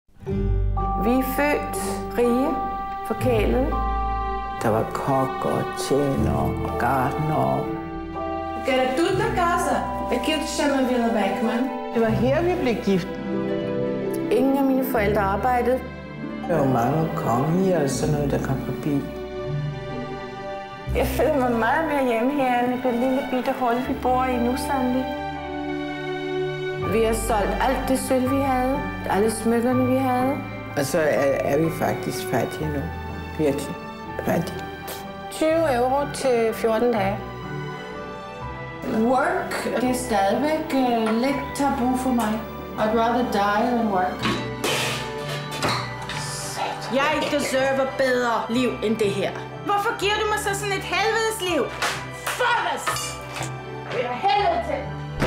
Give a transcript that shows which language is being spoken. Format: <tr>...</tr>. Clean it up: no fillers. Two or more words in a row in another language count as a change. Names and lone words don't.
<da>Vi er født rige, forkælede. Der var kok og tjener og gartner.</da> <pt>Era tudo na casa. Aqui te chama Villa Beckman.</pt> <da>Det var her, vi blev gift. Ingen af mine forældre arbejdede. Der var mange kongehier og sådan noget, der kom forbi. Jeg føler mig meget mere hjemme her i det lille bitte hul, vi bor i nu, Sandy. Vi har solgt alt det sølv, vi havde. Alle smykkerne, vi havde. Og så er vi faktisk fattige nu. Virkelig fattige. 20 euro til 14 dage. Work, det er stadigvæk lidt tabu for mig.</da> <en>I'd rather die than work.</en> <da>Jeg deserver bedre liv end det her. Hvorfor giver du mig så sådan et helvedes liv?</da> <en>Fuck us!</en> <da>Det er helvede til!</da>